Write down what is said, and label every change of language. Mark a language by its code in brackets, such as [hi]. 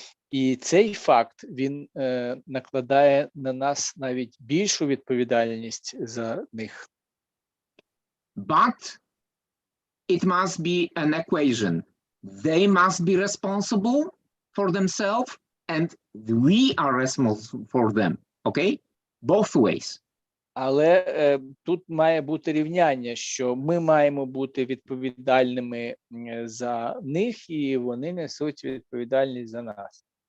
[uk] І цей факт, він накладає на нас навіть більшу відповідальність за них. [en] But it must be an equation. They must be responsible for themselves and we are responsible for them. Okay? Both ways. [uk] Але тут має бути рівняння, що ми маємо бути відповідальними за них, і вони несуть відповідальність за нас.